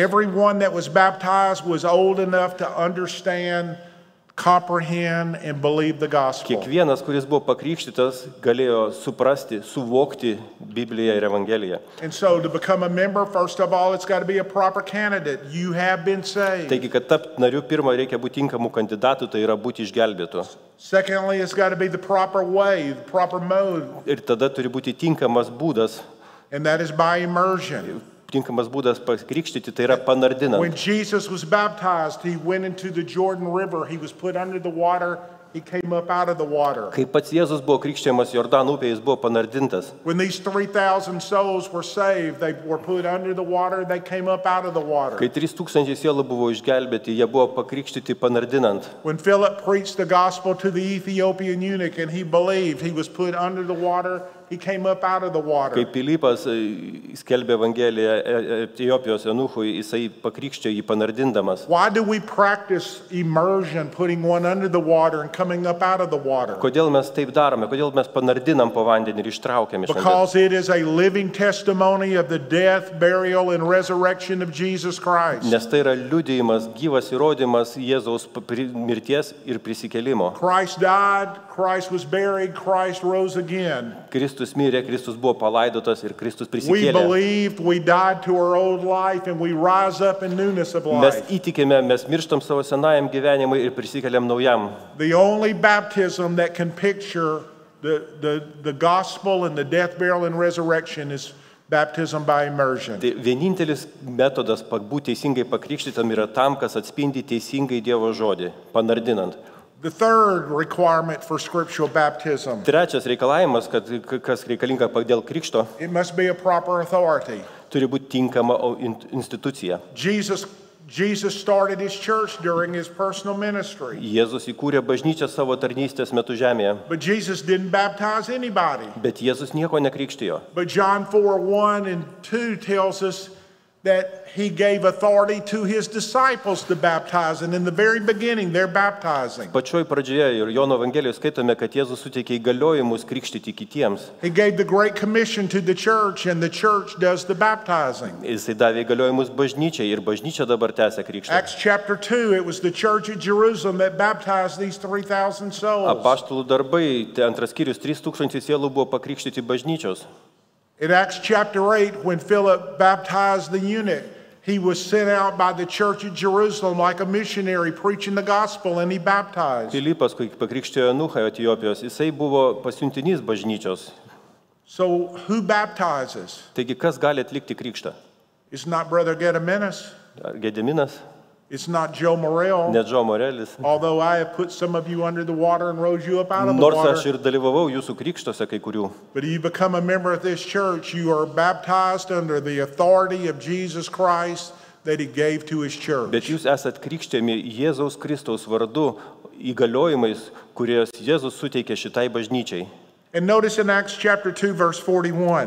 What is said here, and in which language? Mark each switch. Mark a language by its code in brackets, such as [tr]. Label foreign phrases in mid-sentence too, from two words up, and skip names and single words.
[en] Everyone that was baptized was old enough to understand, comprehend, and believe the gospel. [lt] Kiekvienas, kuris buvo pakrikštytas, galėjo suprasti, suvokti Bibliją ir Evangeliją. [en] And so to become a member, first of all, it's got to be a proper candidate. You have been saved. [lt] Taigi, kad tapti nariu, pirmą reikia būti tinkamų kandidatų, tai yra būti išgelbėtu. [en] Secondly, it's got to be the proper way, the proper mode, [lt] Ir tada turi būti tinkamas būdas. [en] and that is by immersion. [lt] Tinkamas būdas pakrikštyti, tai yra panardinant. [en] When Jesus was baptized, he went into the Jordan River. He was put under the water. He came up out of the water. [lt] Kai pats Jėzus buvo krikščiamas Jordano upėje, jis buvo panardintas. [en] When these 3,000 souls were saved, they were put under the water. They came up out of the water. [lt] Kai 3000 sielų buvo išgelbėti, jie buvo pakrikštyti panardinant. [en] When Philip preached the gospel to the Ethiopian eunuch and he believed, he was put under the water. He came up out of the water. [lt] Kai Pilypas skelbė Evangeliją Etiopijos eunuchui, jisai pakrikštė jį panardindamas. [en] Why do we practice immersion, putting one under the water and coming up out of the water? [lt] Kodėl mes taip darome? Kodėl mes panardinam po vandenį ir ištraukiam iš vandens? [en] Because it is a living testimony of the death, burial, and resurrection of Jesus Christ. [lt] Nes tai yra liudijimas, gyvas įrodymas Jėzaus mirties ir prisikėlimo. [en] Christ died, Christ was buried, Christ rose again. [lt] Kristus mirė, Kristus buvo palaidotas ir Kristus [en] We [lt] prisikėlė. [en] believed, we died to our old life, and we rise up in newness of [lt] Mes [en] life. [lt] įtikime, mes mirštam savo senajam gyvenimui ir prisikeliam naujam. [en] The only baptism that can picture the gospel and the death, burial, and resurrection is baptism by immersion. [lt] Tai vienintelis metodas būti teisingai pakrikštytam yra tam, kas atspindi teisingai Dievo žodį, panardinant. [en] The third requirement for scriptural baptism, [lt] Trečias reikalavimas, kas reikalinga dėl krikšto, [en] it must be a proper authority. [lt] turi būti tinkama institucija. [en] Jesus started his church during his personal ministry. [lt] Jėzus įkūrė bažnyčią savo tarnystės metu žemėje, [en] But Jesus didn't baptize anybody. [lt] bet Jėzus nieko nekrikštijo. [en] But John 4:1 and 2 tells us that he gave authority to his disciples to baptize, and in the very beginning they're baptizing. [lt] Pačioj pradžioje ir Jono Evangelijoje skaitome, kad Jėzus suteikė įgaliojimus krikštyti kitiems. [en] He gave the Great Commission to the church, and the church does the baptizing. [lt] Jisai davė įgaliojimus bažnyčiai ir bažnyčia dabar tęsia krikštą. [en] Acts chapter 2, it was the church at Jerusalem that baptized these 3,000 souls. [lt] Apaštalų darbai, tai antras skyrius, 3000 sielų buvo pakrikštyti bažnyčios. [en] In Acts chapter 8, when Philip baptized the eunuch, he was sent out by the church at Jerusalem like a missionary preaching the gospel, and he baptized. [lt] Filipas, kai pakrikštijo Eunuchą Etiopijos, jisai buvo pasiuntinys bažnyčios. [en] So who baptizes? [lt] Taigi, kas gali atlikti krikštą? [en] It's not Brother Gediminas. [lt] Ar Gediminas? [en] It's not Joe Morrell. [lt] Ne Džo Morelis? [en] Although I have put some of you under the water and rose you up out of the [lt] Nors aš [en] water. [lt] ir dalyvavau jūsų krikštose kai kurių. [en] But you become a member of this church, you are baptized under the authority of Jesus Christ that he gave to his church. [lt] Bet jūs esat krikštėmi Jėzaus Kristaus vardu įgaliojimais, kurios Jėzus suteikė šitai bažnyčiai. [en] And notice in Acts chapter 2, verse 41,